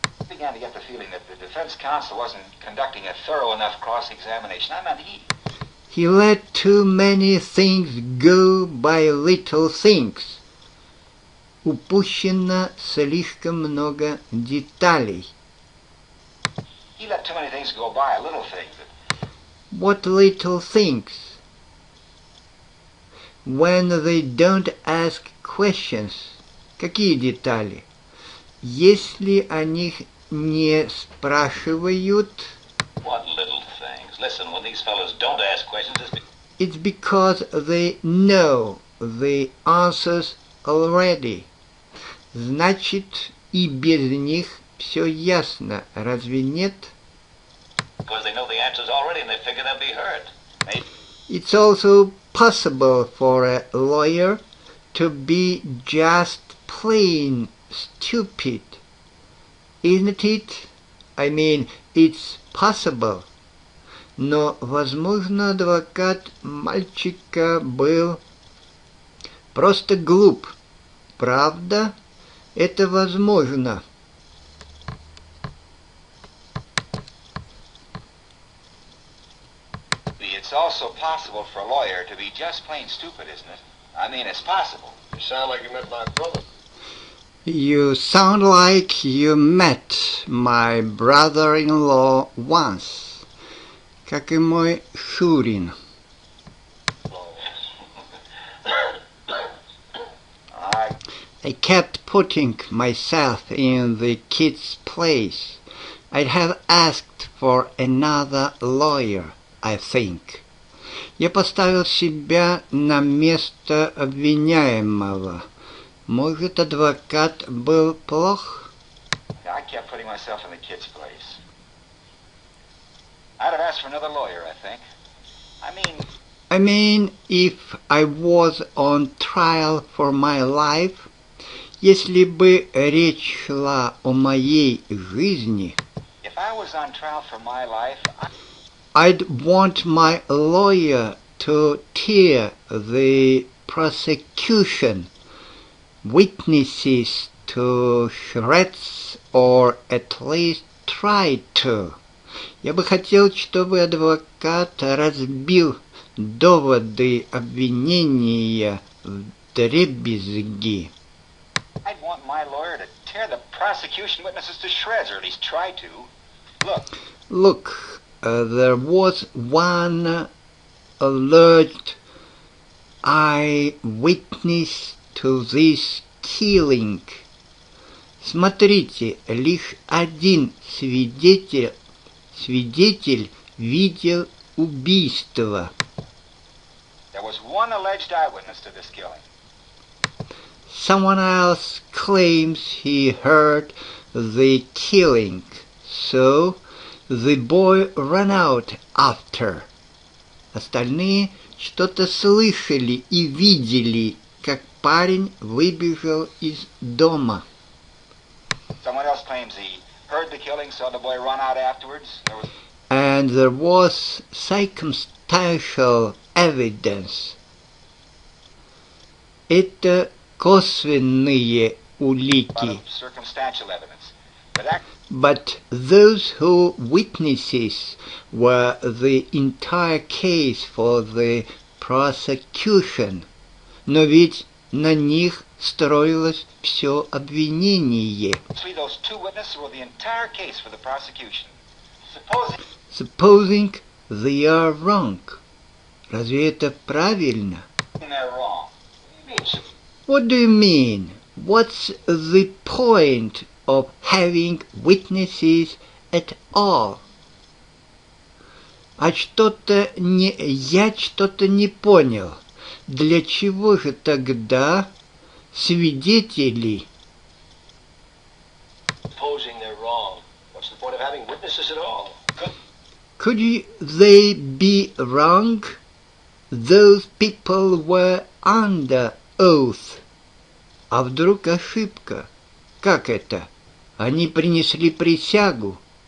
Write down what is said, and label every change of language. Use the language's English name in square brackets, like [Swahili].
[English] I began to get the feeling that the defense counsel wasn't conducting a thorough enough cross-examination. I meant he let too many things go by little things. [Russian] Упущено слишком много деталей. [English] He let too many things go by, little things. What little things? When they don't ask questions. [Russian] Какие детали? Если о них не спрашивают, [English] What little things? Listen, when these fellows don't ask questions, it's because they know the answers already. [Russian] Значит, и без них все ясно, разве нет? [English] Because they know the answers already and they figure they'll be heard. It's also possible for a lawyer to be just plain stupid. Isn't it? I mean, it's possible. [Russian] Но, возможно, адвокат мальчика был просто глуп. Правда? Это возможно. [English] It's also possible for a lawyer to be just plain stupid, isn't it? I mean, it's possible. You sound like you met my brother. You sound like you met my brother-in-law once. [Russian] Как и мой Шурин. [English] I kept putting myself in the kid's place. I'd have asked for another lawyer, I think. [Russian] Я поставил себя на место обвиняемого. Может, адвокат был плох? [English] I kept putting myself in the kid's place. I'd have asked for another lawyer, I think. I mean, if I was on trial for my life, [Russian] если бы речь шла о моей жизни, [English] if I was on trial for my life, I'd want my lawyer to tear the prosecution witnesses to shreds or at least try to. [Russian] Я бы хотел, чтобы адвокат разбил доводы обвинения вдребезги. [English] I'd want my lawyer to tear the prosecution witnesses to shreds, or at least try to. Look, there was one alleged eyewitness to this killing. [Russian] Смотрите, лишь один свидетель видел убийство. [English] There was one alleged eyewitness to this killing. Someone else claims he heard the killing, so the boy ran out after. [Russian] Остальные что-то слышали и видели, как парень выбежал из дома. [English] Someone else claims he heard the killing, saw the boy run out afterwards. And there was circumstantial evidence. [Russian] Это косвенные улики. [English] Circumstantial evidence. But those who witnesses were the entire case for the prosecution. [Russian] Но ведь на них строилось все обвинение. [English] Actually, those two witnesses were the entire case for the prosecution. Supposing they are wrong. [Russian] Разве это правильно? [English] They're wrong. What do you mean? What's the point of having witnesses at all? [Russian] Я что-то не понял. Для чего же тогда свидетели? [English] Supposing they're wrong. What's the point of having witnesses at all? Could they be wrong? Those people were under oath. [Russian] А вдруг ошибка? Как это? Они принесли присягу.